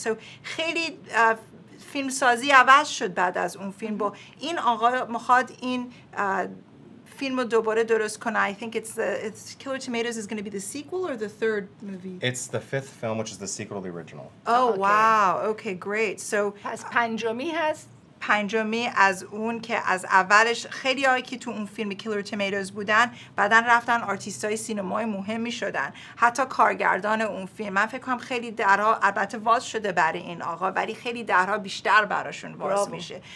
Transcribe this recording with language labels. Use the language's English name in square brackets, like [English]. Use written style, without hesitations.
[Persian] So خیلی فیلم سازی عوض شد بعد از اون فیلم. با این آقا میخواد این فیلم رو دوباره درست کنه. [English] I think it's Killer Tomatoes is going to be the sequel or the third movie? It's the fifth film, which is the sequel to the original. Oh, wow. Okay, great. So [Persian] پس پنجمی هست. پنجمی از اون که از اولش خیلی هایی که تو اون فیلم کیلر تومیتوز بودن بعدن رفتن آرتیستای سینمای مهمی شدن، حتی کارگردان اون فیلم. من فکر کنم خیلی درها البته واز شده برای این آقا، ولی خیلی درها بیشتر براشون واز میشه.